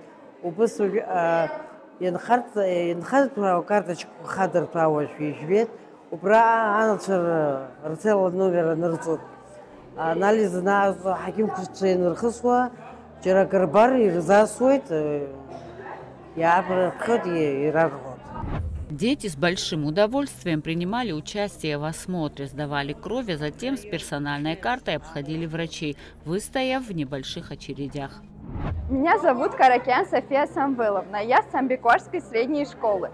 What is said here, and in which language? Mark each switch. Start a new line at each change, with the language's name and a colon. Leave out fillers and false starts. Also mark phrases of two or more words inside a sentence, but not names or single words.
Abkhazian: Убыс ианхарҭәаа акарточкақәа хадырҭәаа уажә ижәбеит, убра анацәа рцел номер анырҵоит. Анализ анаҟарҵо аҳақьымцәа ианырхысуа, џьара акырбар ирзасуеит, иаарԥхьоит, ирарҳәоит.
Russian: Дети с большим удовольствием принимали участие в осмотре, сдавали кровь, а затем с персональной картой обходили врачей, выстояв в небольших очередях. Меня зовут Каракян София Самвеловна, я с Самбекорской средней школы.